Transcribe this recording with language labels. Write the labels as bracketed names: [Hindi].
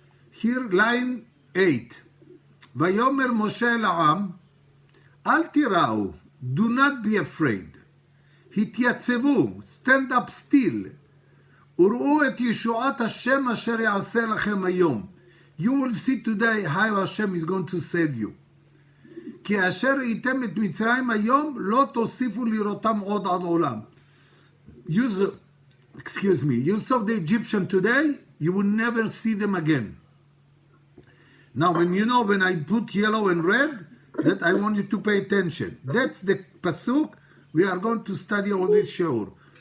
[English] Here, line 8. [Hebrew] Vayomer Moshe La'am, Al tira'u, [English] do not be afraid. [Hebrew] Hityatzvu, [English] stand up still. [Hebrew] Ur'u et Yeshuat Hashem asher ya'aseh lachem hayom. [English] You will see today how Hashem is going to save you. [Hebrew] כי אשר ראיתם את מצרים היום, לא תוסיפו לראותם עוד עד עולם. [English] You saw the Egyptian today, you will never see them again. Now, when I put yellow and red, that I want you to pay attention. That's the pasuk we are going to study all this shiur.